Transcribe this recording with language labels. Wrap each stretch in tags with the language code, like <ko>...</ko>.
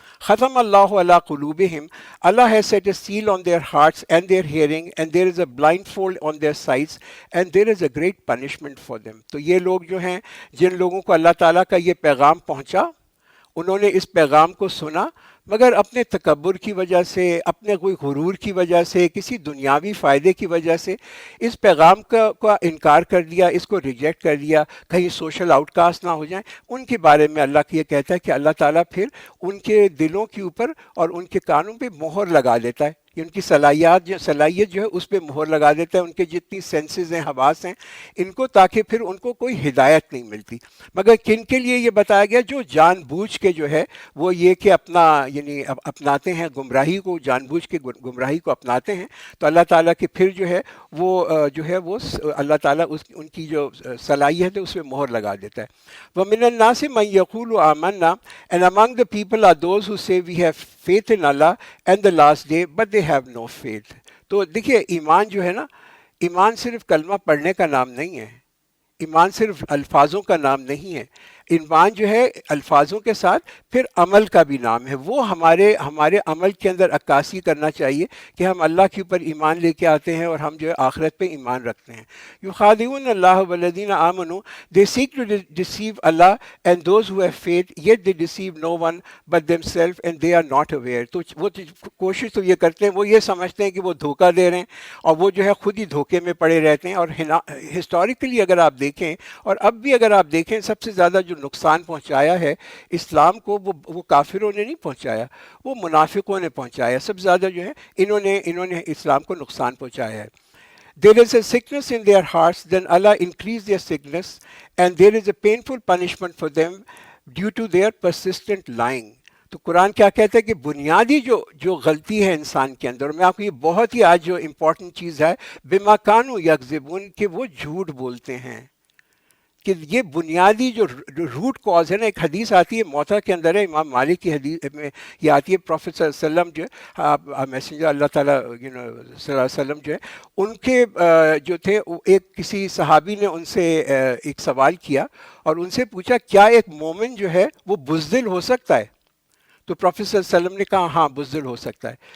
<ar>ختم اللہ علی قلوبہم،</ar> <en>Allah has set a seal on their hearts and their hearing, and there is a blindfold on their sights, and there is a great punishment for them.</en> <ur>تو یہ لوگ جو ہیں، جن لوگوں کو اللہ تعالیٰ کا یہ پیغام پہنچا، انہوں نے اس پیغام کو سنا، مگر اپنے تکبر کی وجہ سے، اپنے کوئی غرور کی وجہ سے، کسی دنیاوی فائدے کی وجہ سے اس پیغام کا انکار کر دیا، اس کو ریجیکٹ کر دیا، کہیں سوشل آؤٹ کاسٹ نہ ہو جائیں. ان کے بارے میں اللہ کی یہ کہتا ہے کہ اللہ تعالیٰ پھر ان کے دلوں کے اوپر اور ان کے کانوں پہ مہر لگا دیتا ہے. ان کی صلاحیت جو ہے اس پہ مہر لگا دیتا ہے، ان کے جتنی سینسز ہیں، حواس ہیں ان کو، تاکہ پھر ان کو کوئی ہدایت نہیں ملتی. مگر کن کے لیے یہ بتایا گیا؟ جو جان بوجھ کے جو ہے وہ یہ کہ اپناتے ہیں گمراہی کو، جان بوجھ کے گمراہی کو اپناتے ہیں. تو اللہ تعالیٰ کی پھر جو ہے وہ اللہ تعالیٰ ان کی جو صلاحیت ہے اس پہ مہر لگا دیتا ہے.</ur> <ar>وَمِنَ النَّاسِ مَن يَقُولُ آمَنَّا،</ar> <en>and among the people are those who say we have faith in Allah and the last day but they have no faith.</en> <ur>تو دیکھیے ایمان جو ہے نا، ایمان صرف کلمہ پڑھنے کا نام نہیں ہے، ایمان صرف الفاظوں کا نام نہیں ہے. ایمان جو ہے الفاظوں کے ساتھ پھر عمل کا بھی نام ہے. وہ ہمارے عمل کے اندر عکاسی کرنا چاہیے کہ ہم اللہ کے اوپر ایمان لے کے آتے ہیں اور ہم جو ہے آخرت پہ ایمان رکھتے ہیں.</ur> <ar>یخادعون اللہ والذین آمنوا،</ar> <en>they seek to deceive Allah and those who have faith yet they deceive no one but themselves and they are not aware.</en> <ur>تو وہ کوشش تو یہ کرتے ہیں، وہ یہ سمجھتے ہیں کہ وہ دھوکہ دے رہے ہیں اور وہ جو ہے خود ہی دھوکے میں پڑے رہتے ہیں. اور ہسٹوریکلی اگر آپ دیکھیں اور اب بھی اگر آپ دیکھیں، سب سے زیادہ جو نقصان پہنچایا ہے اسلام کو وہ کافروں نے نہیں پہنچایا، وہ منافقوں نے پہنچایا. سب سے زیادہ جو ہے انہوں نے اسلام کو نقصان پہنچایا ہے.</ur> <en>There is a sickness in their hearts, then Allah increase their sickness, and there is a painful punishment for them due to their persistent lying.</en> <ur>تو قرآن کیا کہتا ہے کہ بنیادی جو غلطی ہے انسان کے اندر، اور میں آپ کو یہ بہت ہی آج جو امپورٹنٹ چیز ہے،</ur> <ar>بما کانوا یکذبون،</ar> <ur>کہ وہ جھوٹ بولتے ہیں. کہ یہ بنیادی جو روٹ کاز ہے نا. ایک حدیث آتی ہے موطا کے اندر ہے، امام مالک کی حدیث میں یہ آتی ہے، پروفیٹ صلی اللہ علیہ وسلم جو ہے میسنجر اللہ تعالیٰ صلی اللہ علیہ وسلم جو ہے، ان کے جو تھے ایک کسی صحابی نے ان سے ایک سوال کیا اور ان سے پوچھا کیا ایک مومن جو ہے وہ بزدل ہو سکتا ہے؟ تو پروفیٹ صلی اللہ علیہ وسلم نے کہا ہاں بزدل ہو سکتا ہے.</ur>